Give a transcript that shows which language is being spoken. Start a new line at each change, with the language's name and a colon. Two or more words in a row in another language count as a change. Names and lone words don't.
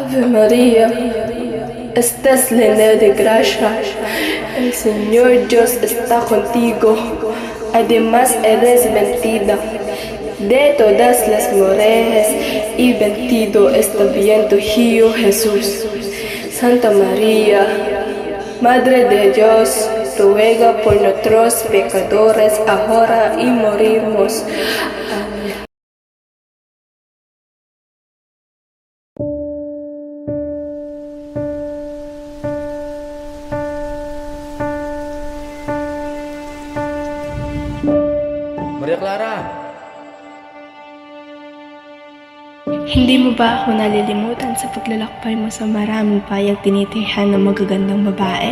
Spanish: Ave María, estás llena de gracia, el Señor Dios está contigo, además eres bendita de todas las mujeres y bendito es también tu Hijo Jesús. Santa María, Madre de Dios, ruega por nosotros pecadores, ahora y morimos. Amén.
Filipino: Maria Clara! Hindi mo ba ako nalilimutan sa paglalakbay mo sa maraming payag tinitihan ng magagandang babae?